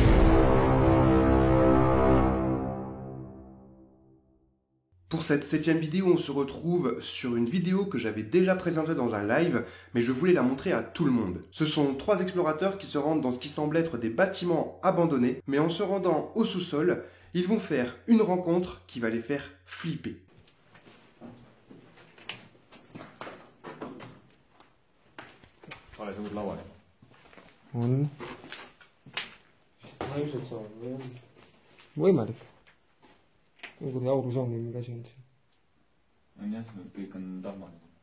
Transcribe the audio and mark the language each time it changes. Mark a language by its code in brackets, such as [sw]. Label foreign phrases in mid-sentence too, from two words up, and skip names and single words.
[fr] Pour cette 7e vidéo, on se retrouve sur une vidéo que j'avais déjà présentée dans un live, mais je voulais la montrer à tout le monde. Ce sont 3 explorateurs qui se rendent dans ce qui semble être des bâtiments abandonnés, mais en se rendant au sous-sol, ils vont faire une rencontre qui va les faire flipper. [et] on ilmselt see on võimalik. Nagu auru saamine, mingi asi on siin. On jah, kõik on tahmad.